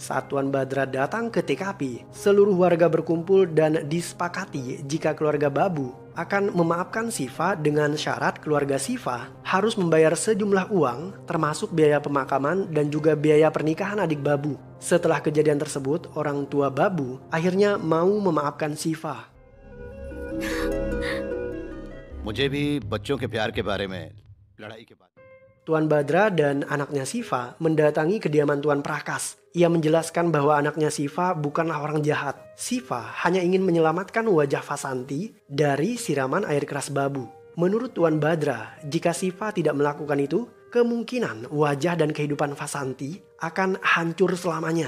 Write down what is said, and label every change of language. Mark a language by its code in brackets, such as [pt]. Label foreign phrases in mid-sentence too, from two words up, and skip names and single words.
[id] Saat Tuan Badra datang ke TKP, seluruh warga berkumpul dan disepakati jika keluarga Babu akan memaafkan Siva dengan syarat keluarga Siva harus membayar sejumlah uang termasuk biaya pemakaman dan juga biaya pernikahan adik Babu. Setelah kejadian tersebut, orang tua Babu akhirnya mau memaafkan Siva. [hi] मुझे भी बच्चों के प्यार के बारे में लड़ाई के बाद [id] Tuan Badra dan anaknya Siva mendatangi kediaman Tuan Prakas. Ia menjelaskan bahwa anaknya Siva bukanlah orang jahat. Siva hanya ingin menyelamatkan wajah Vasanti dari siraman air keras Babu. Menurut Tuan Badra, jika Siva tidak melakukan itu, kemungkinan wajah dan kehidupan Vasanti akan hancur selamanya.